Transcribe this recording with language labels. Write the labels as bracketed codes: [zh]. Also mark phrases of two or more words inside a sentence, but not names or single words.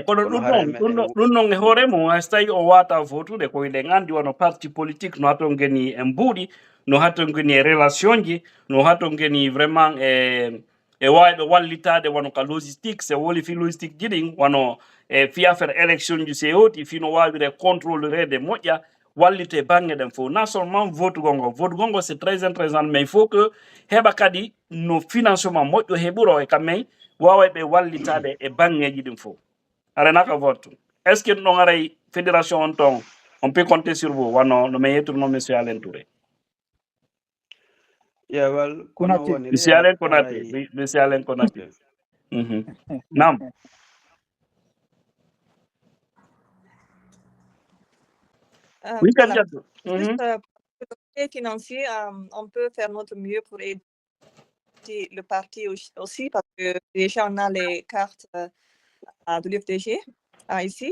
[ff] kono ɗum ɗon e hoore mum hay so tawi o wata votude ko eɗen andi wono [fr] parti politique [ff] no haton geni e mbuuɗi no haton geni e relation ji no haton geni vraiment e wawɓe wallitade wono ka logistique so woli fi logistique ji ɗin wono fi affaire élection ji se hoti fi no wawire contrôlerede moƴƴa wallite banggue ɗen fof [fr] non seulement [ff] votugol ngol [fr] c'est très intéressant mais il faut que [ff] heɓa kadi no financement moƴƴo heɓuro e kammen wawa ɓe wallitade e banggueji ɗin fof arenaka vote [fr] est ce que [ff] ɗon aray fédération on ton [fr] on peut compter sur vous [ff] wano no min yettuno monsieur Alain Touré [en] Yeah, well, [fr] Konaté. Monsieur Alain Konaté. Monsieur Alain Konaté. Nam. Oui, Voilà. Kadiatou. Juste pour le côté financier, on peut faire notre mieux pour aider le parti aussi, parce que déjà on a les cartes de l'UFDG ici.